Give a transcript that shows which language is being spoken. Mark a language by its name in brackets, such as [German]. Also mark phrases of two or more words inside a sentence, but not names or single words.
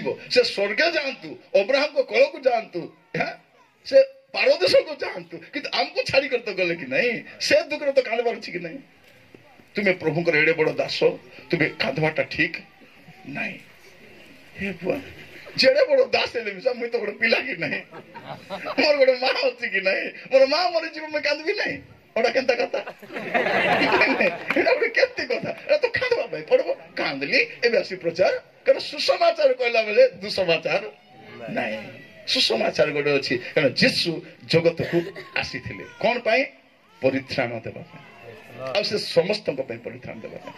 [Odia] ସେ ସ୍ୱର୍ଗ ଯାଆନ୍ତୁ ଅବ୍ରାହମଙ୍କ କୋଳକୁ ଯାଆନ୍ତୁ ସେ ପାରଦେଶକୁ ଯାଆନ୍ତୁ କିନ୍ତୁ ଆମକୁ ଛାଡିକରି ତ ଗଲେ କି ନାହିଁ ସେ ଦୁଃଖରେ ତ କାନ୍ଦବାର ଅଛି କି ନାହିଁ। ତୁମେ ପ୍ରଭୁଙ୍କର ଏଡେ ବଡ ଦାସ ତୁମେ କାନ୍ଦବାଟା ଠିକ ନାହିଁ। ହେ ବୁଆ ଯେଡେ ବଡ ଦାସ ହେଲେ ମିଶା ମୁଇଁ ତ ଗୋଟେ ପିଲା କି ନାହିଁ ମୋର ଗୋଟେ ମା ଅଛି କି ନାହିଁ ମୋର ମା ମରିଯିବ ମୁଇଁ କାନ୍ଦବି ନାହିଁ ଓଟା କେନତା କଥା ଏଟା ଗୋଟେ କେତେ କଥା ଏଟା ତ କାନ୍ଦବା ପାଇଁ ପଡିବ କାନ୍ଦିଲି ଏବେ ଆସି ପ୍ରଚାର କାରଣ ସୁସମାଚାର କହିଲା ବେଳେ ଦୁଃସମାଚାର ନାହିଁ। ସୁସମାଚାର ଗୋଟେ ଅଛି କାରଣ ଯୀଶୁ ଜଗତକୁ ଆସିଥିଲେ କଣ ପାଇଁ ପରିତ୍ରାଣ ଦେବା ପାଇଁ ଆଉ ସେ ସମସ୍ତଙ୍କ ପାଇଁ ପରିତ୍ରାଣ ଦେବା ପାଇଁ।